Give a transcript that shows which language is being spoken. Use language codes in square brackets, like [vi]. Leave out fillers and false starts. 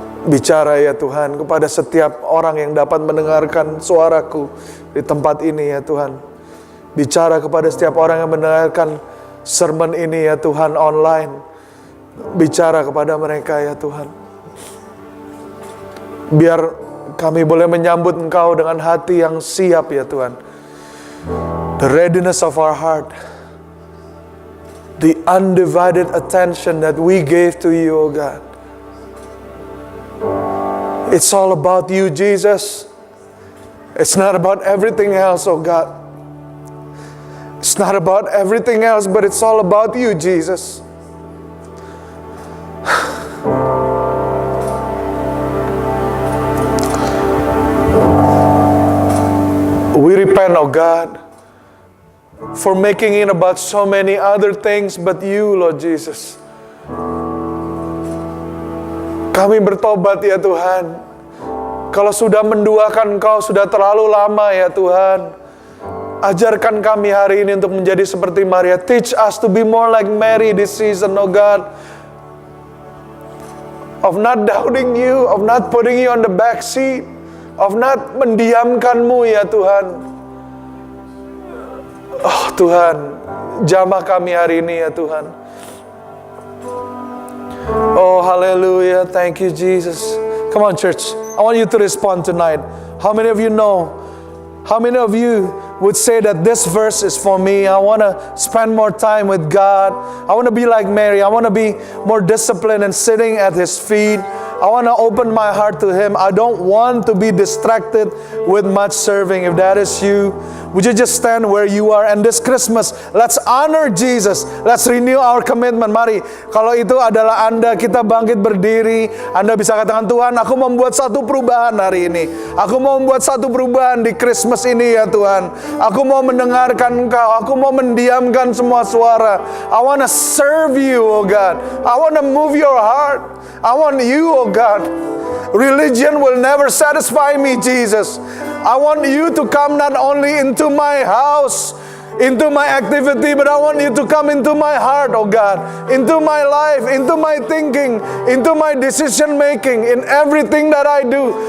[id] Bicara ya Tuhan kepada setiap orang yang dapat mendengarkan suaraku di tempat ini ya Tuhan. Bicara kepada setiap orang yang mendengarkan sermon ini ya Tuhan online. Bicara kepada mereka ya Tuhan. Biar kami boleh menyambut Engkau dengan hati yang siap ya Tuhan. [en] The readiness of our heart. The undivided attention that we gave to you, O God. It's all about you, Jesus. It's not about everything else, oh God. It's not about everything else, but it's all about you, Jesus. We repent, oh God, for making it about so many other things but you, Lord Jesus. [id] Kami bertobat ya Tuhan. Kalau sudah menduakan Engkau sudah terlalu lama ya Tuhan. Ajarkan kami hari ini untuk menjadi seperti Maria. [en] Teach us to be more like Mary this season, oh God. Of not doubting you, of not putting you on the back seat, of not [id] mendiamkan-Mu ya Tuhan. Oh Tuhan, jamah kami hari ini ya Tuhan. [en] Oh hallelujah, thank you Jesus. Come on church, I want you to respond tonight. How many of you know? How many of you would say that this verse is for me? I want to spend more time with God. I want to be like Mary. I want to be more disciplined and sitting at His feet. I want to open my heart to Him. I don't want to be distracted with much serving. If that is you, would you just stand where you are? And this Christmas, let's honor Jesus. Let's renew our commitment. [id] Mari, kalau itu adalah Anda, kita bangkit berdiri. Anda bisa katakan, Tuhan, aku mau membuat satu perubahan hari ini. Aku mau membuat satu perubahan di Christmas ini ya Tuhan. Aku mau mendengarkan Engkau. Aku mau mendiamkan semua suara. [en] I want to serve you, oh God. I want to move your heart. I want you, oh God. Religion will never satisfy me, Jesus. I want you to come not only into my house, into my activity, but I want you to come into my heart, oh God, into my life, into my thinking, into my decision making, in everything that I do.